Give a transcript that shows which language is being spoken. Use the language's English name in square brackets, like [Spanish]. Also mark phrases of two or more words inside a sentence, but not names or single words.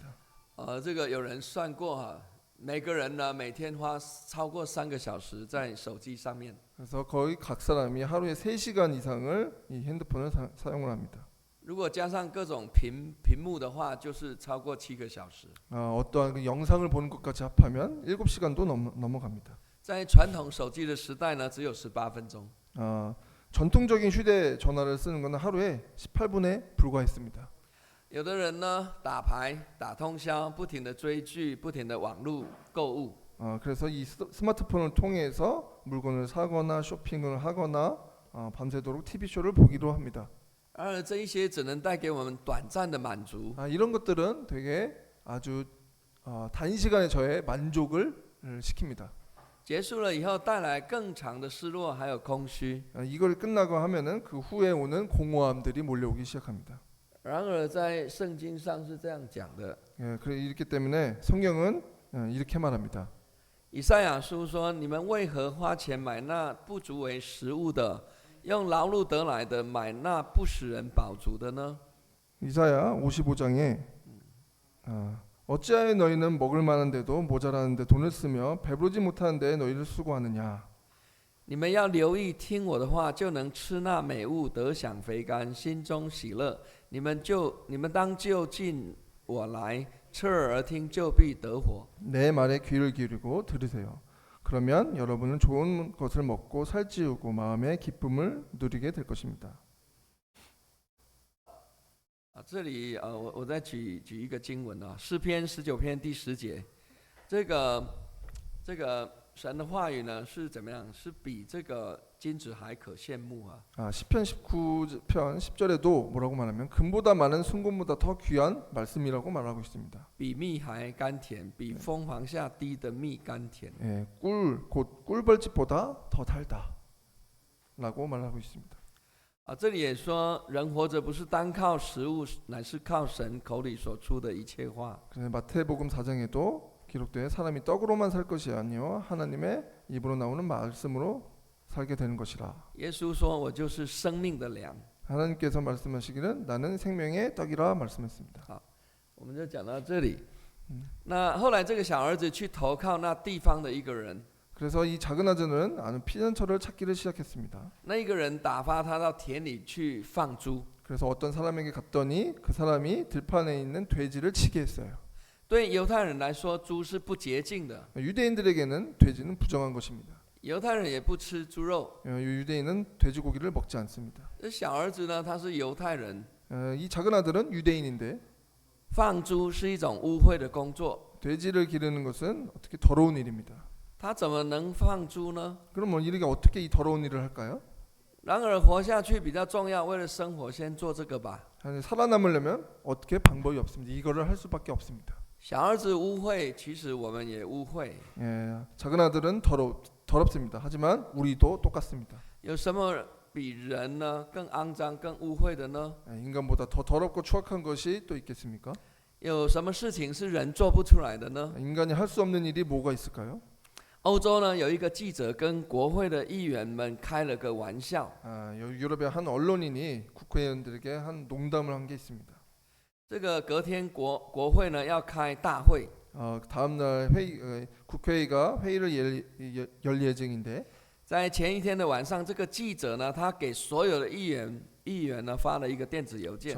[Chinese] 这个有人算过哈，每个人呢每天花超过3个小时在手机上面。 [Korean] 그래서 거의 각 사람이 하루에 3시간 이상을 이 핸드폰을 사용을 합니다. [Chinese] 如果加上各种屏幕的话，就是超过7个小时。 [Korean] 어떠한 그 영상을 보는 것까지 합하면 7시간도 넘어갑니다. [Chinese] 在传统手机的时代呢，只有18分钟。 [Korean] 전통적인 휴대전화를 쓰는 것은 하루에 18분에 불과했습니다. [Chinese] 有的人呢打牌、打通宵，不停的追剧，不停的网络购物。 [Korean] 그래서 이 스마트폰을 통해서 물건을 사거나 쇼핑을 하거나 밤새도록 TV쇼를 보기도 합니다. [Chinese] 然而这一些只能带给我们短暂的满足。 [Korean] 이런 것들은 되게 아주 단시간에 저의 만족을 시킵니다. [Chinese] 结束了以后带来更长的失落，还有空虚。 [Korean] 이걸 끝나고 하면은 그 후에 오는 공허함들이 몰려오기 시작합니다. [Chinese] 然而在圣经上是这样讲的， [Korean] 이렇기 때문에 성경은 이렇게 말합니다. [Chinese] 以赛亚书说：“你们为何花钱买那不足为食物的，用劳碌得来的买那不使人饱足的呢？” [Korean] 이사야 55장에 어찌하여 너희는 먹을 만한데도 모자라는데 돈을 쓰며 배부르지 못하는데 너희를 수고하느냐. [Chinese] 你们要留意听我的话，就能吃那美物，得享肥甘，心中喜乐。你们当就近我来，侧耳而听，就必得活。 [Korean] 내 말에 귀를 기울이고 들으세요. 그러면 여러분은 좋은 것을 먹고 살찌우고 마음의 기쁨을 누리게 될 것입니다. [Chinese] 这里我再举一个经文啊，诗篇19篇第10节，这个神的话语呢是怎么样？是比这个金子还可羡慕啊！ [Korean] 시편 19편 10절에도 뭐라고 말하면 금보다 많은 순금보다 더 귀한 말씀이라고 말하고 있습니다. [Chinese] 比蜜还甘甜，比蜂房下滴的蜜甘甜。 [Korean] 곧 꿀벌집보다 더 달다라고 말하고 있습니다. [Chinese] 这里也说，人活着不是单靠食物，乃是靠神口里所出的一切话。 [Korean] 그래서 마태복음 4장에도 기록돼 사람이 떡으로만 살 것이 아니요 하나님의 입으로 나오는 말씀으로 살게 되는 것이라. [Chinese] 耶稣说：“我就是生命的粮。” [Korean] 하나님께서 말씀하시기는 나는 생명의 떡이라 말씀했습니다. [Chinese] 好，我们就讲到这里。那后来这个小儿子去投靠那地方的一个人。 [Korean] 그래서 이 작은 아들은 아는 피난처를 찾기를 시작했습니다. [Chinese] 那一个人打发他到田里去放猪。 [Korean] 그래서 어떤 사람에게 갔더니 그 사람이 들판에 있는 돼지를 치게 했어요. [Chinese] 对犹太人来说，猪是不洁净的。 [Korean] 유대인들에게는 돼지는 부정한 것입니다. [Chinese] 犹太人也不吃猪肉。 [Korean] 유대인은 돼지고기를 먹지 않습니다. [Chinese] 这小儿子呢，他是犹太人。 [Korean] 이 작은 아들은 유대인인데 [Chinese] 放猪是一种污秽的工作。 [Korean] 돼지를 기르는 것은 어떻게 더러운 일입니다. [Chinese] 他怎么能放猪呢？ [Korean] 그럼 이렇게 어떻게 이 더러운 일을 할까요? [Chinese] 然而活下去比较重要，为了生活先做这个吧。 [Korean] 살아남으려면 어떻게 방법이 없습니다. 이거를 할 수밖에 없습니다. [Chinese] 小儿子污秽，其实我们也污秽。 [Korean] 작은 아들은 더럽습니다. 하지만 우리도 똑같습니다. [Chinese] 有什么比人呢更肮脏、更污秽的呢？ [Korean] 인간보다 더 더럽고 추악한 것이 또 있겠습니까? [Chinese] 有什么事情是人做不出来的呢？ [Korean] 인간이 할 수 없는 일이 뭐가 있을까요? [Chinese] 欧洲呢有一个记者跟国会的议员们开了个玩笑。 [Korean] 유럽의 한 언론인이 국회의원들에게 한 농담을 한 게 있습니다. [Chinese] 这个隔天国会呢要开大会。 [Korean] 다음날 국회의가 회의를 열 예정인데 [Chinese] 在前一天的晚上，这个记者呢，他给所有的议员呢发了一个电子邮件。